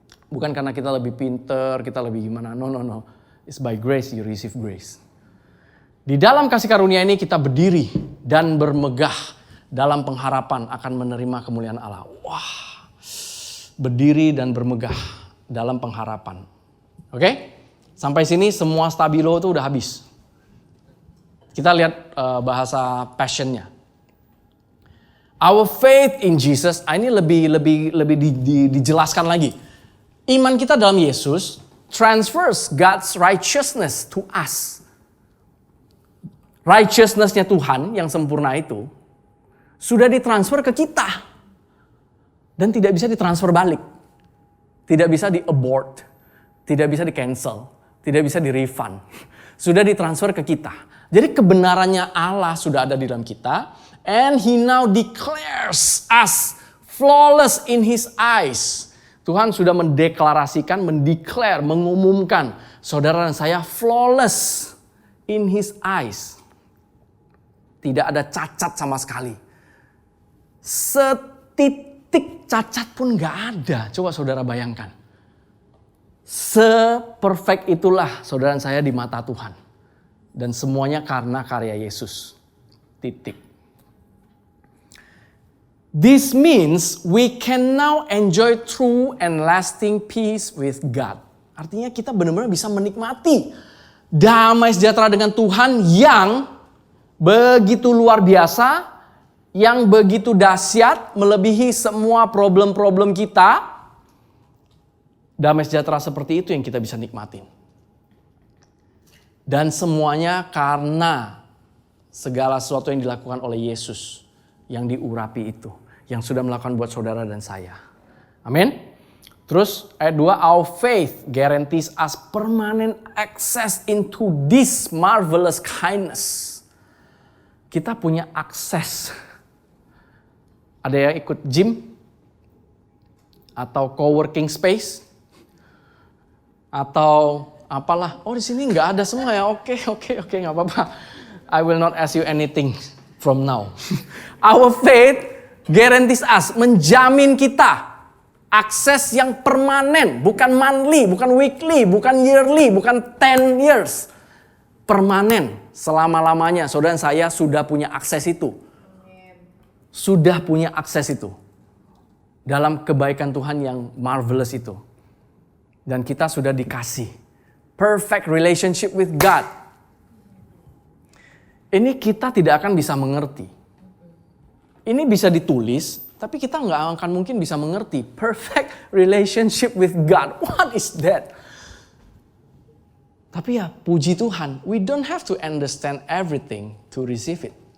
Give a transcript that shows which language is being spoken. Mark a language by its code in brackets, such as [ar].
[id] Bukan karena kita lebih pinter, kita lebih gimana. [en] No. It's by grace you receive grace. [id] Di dalam kasih karunia ini kita berdiri dan bermegah dalam pengharapan akan menerima kemuliaan Allah. Wah, berdiri dan bermegah dalam pengharapan. Oke? Sampai sini semua stabilo itu udah habis. Kita lihat bahasa passionnya. [en] Our faith in Jesus, [id] ini lebih dijelaskan lagi. Iman kita dalam Yesus [en] transfers God's righteousness to us. [id] Righteousness-nya Tuhan yang sempurna itu sudah ditransfer ke kita. Dan tidak bisa ditransfer balik. Tidak bisa di-abort. Tidak bisa di-cancel. Tidak bisa di-refund. Sudah ditransfer ke kita. Jadi kebenarannya Allah sudah ada di dalam kita. [en] And He now declares us flawless in His eyes. [id] Tuhan sudah mendeklarasikan, mendeclare, mengumumkan. Saudara dan saya [en] flawless in His eyes. [id] Tidak ada cacat sama sekali. Setitik cacat pun gak ada. Coba saudara bayangkan. Seperfect itulah saudara saya di mata Tuhan. Dan semuanya karena karya Yesus. Titik. [en] This means we can now enjoy true and lasting peace with God. [id] Artinya kita benar-benar bisa menikmati damai sejahtera dengan Tuhan yang begitu luar biasa, yang begitu dahsyat, melebihi semua problem-problem kita. Damai sejahtera seperti itu yang kita bisa nikmatin. Dan semuanya karena segala sesuatu yang dilakukan oleh Yesus, yang diurapi itu, yang sudah melakukan buat saudara dan saya. Amin. Terus ayat 2, [en] our faith guarantees us permanent access into this marvelous kindness. [id] Kita punya akses. Ada yang ikut gym? Atau co-working space? Atau apalah? Oh di sini nggak ada semua ya? Oke, nggak apa-apa. [en] I will not ask you anything from now. Our faith guarantees us, [id] menjamin kita akses yang permanen, bukan monthly, bukan weekly, bukan yearly, bukan 10 years. Permanen, selama-lamanya. Saudara saya sudah punya akses itu. Sudah punya akses itu. Dalam kebaikan Tuhan yang marvelous itu. Dan kita sudah dikasih [en] perfect relationship with God. [id] Ini kita tidak akan bisa mengerti. Ini bisa ditulis, tapi kita nggak akan mungkin bisa mengerti. [en] Perfect relationship with God. What is that? [id] Tapi ya puji Tuhan, [en] we don't have to understand everything to receive it.